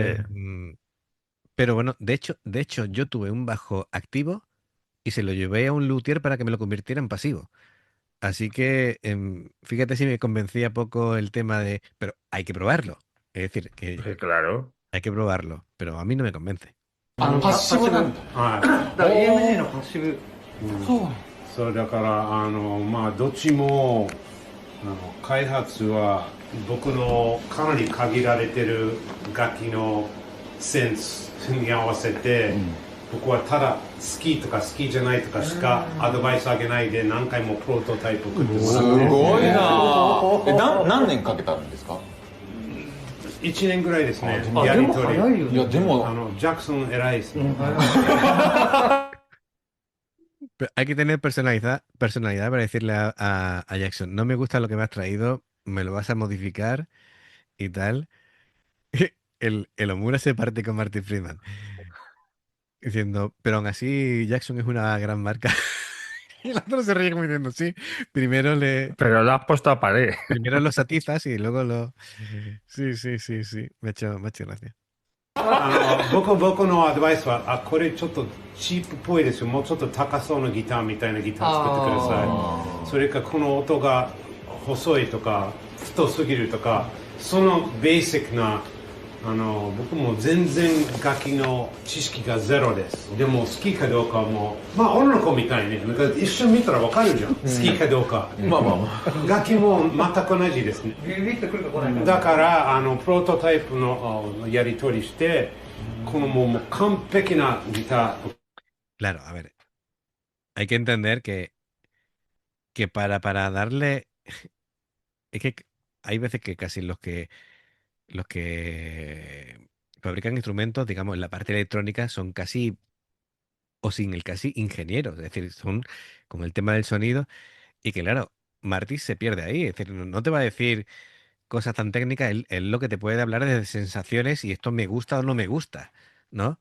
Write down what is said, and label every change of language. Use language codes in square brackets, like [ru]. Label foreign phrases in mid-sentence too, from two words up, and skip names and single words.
[es] Eh, mm, pero bueno, de hecho, yo tuve un bajo activo y se lo llevé a un luthier para que me lo convirtiera en pasivo. Así que fíjate si me convencía poco el tema de, pero hay que probarlo. Es decir, que Sí, claro. hay que probarlo, pero a mí no me convence. [ja] パッシブなんだはいだから EMG のパッシブそうだからまあどっちも開発は僕のかなり限られてる楽器のセンスに合わせて、僕はただ好きとか好きじゃないとかしかアドバイスあげないで何回もプロトタイプ送ってもすらってごいな何年かけたんですか 1年ぐらいですねあでもやりとり早いよねいやでもジャクソン偉いですね、 [es] Pero hay que tener personalidad para decirle a Jackson, no me gusta lo que me has traído, me lo vas a modificar y tal. El Omura se parte con Martin Friedman, diciendo, pero aún así Jackson es una gran marca. Y el otro se ríe como diciendo, sí, primero Pero lo has puesto a pared. primero lo satizas y luego lo... Sí, sí, sí, sí, me ha hecho gracia. [ja] 僕のアドバイスはこれちょっとチープっぽいですよもうちょっと高そうなギターみたいなギター作ってくださいそれかこの音が細いとか太すぎるとかそのベーシックな僕も全然楽器の知識がゼロですでも好きかどうかはもうまあ女の子みたいになんか一緒に見たらわかるじゃん、好きかどうかまあまあまあ楽器も全く同じですねビビッとくるか来ないかだからプロトタイプのやり取りしてこのもう完璧なギター [es] Claro, a ver, hay que entender que para darle... Es que hay veces que casi los que fabrican instrumentos, digamos, en la parte electrónica son casi, o sin el casi, ingenieros, es decir, son como el tema del sonido, y que claro, Marty se pierde ahí, es decir, no te va a decir cosas tan técnicas, él lo que te puede hablar es de sensaciones y esto me gusta o no me gusta, ¿no?